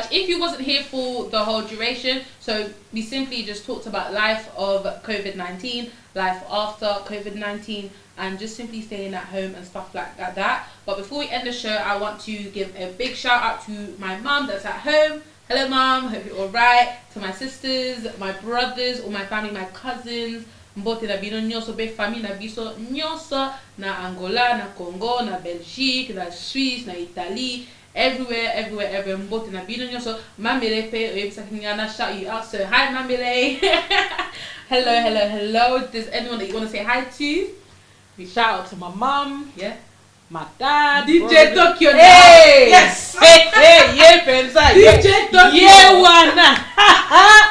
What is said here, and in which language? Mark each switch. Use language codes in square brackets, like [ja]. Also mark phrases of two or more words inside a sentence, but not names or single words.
[en] If you wasn't here for the whole duration, so we simply just talked about life of COVID-19, life after COVID-19, and just simply staying at home and stuff like that. But before we end the show, I want to give a big shout out to my mum that's at home. Hello, Mum. Hope you're all right. To my sisters, my brothers, all my family, my cousins. [ln] Mbote na bino nyoso be famille na biso nyoso na Angola, na Congo, na Belgique, na Suisse, na Italy, everywhere. Mbote na bino nyoso. Mamile pe oyebisa kinyana [en] shout you out. So hi, Mamile. Hello. Does anyone that you want to say hi to? We shout out to my mum. Yeah. My dad. DJ Tokyo. Hey. Yes. Hey. Yeah, pensa. DJ Tokyo. Yeah, one.